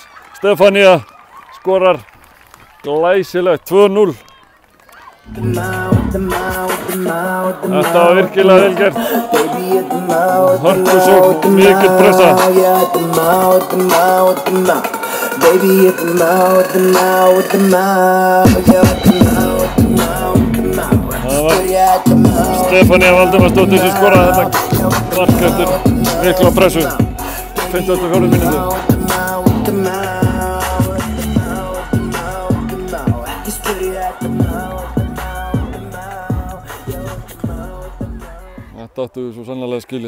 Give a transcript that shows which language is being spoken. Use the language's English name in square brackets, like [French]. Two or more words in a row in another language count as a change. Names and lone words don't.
[Icelandic] Stefania skorar glæsilegt 2-0. Þetta var virkilega vel gert. Hörkusókn, mikil pressa. [English] Baby, hit the mouth, hit the mouth, hit the mouth. Yeah, hit the mouth, hit the mouth, hit the mouth. [Icelandic] Það var [English] Byrja hit the mouth. [Icelandic] Stefanía Valdimarsdóttir sem skoraði þetta mark eftir mikla pressu. 54 mínútu. Þetta áttu við svo sannarlega skilið.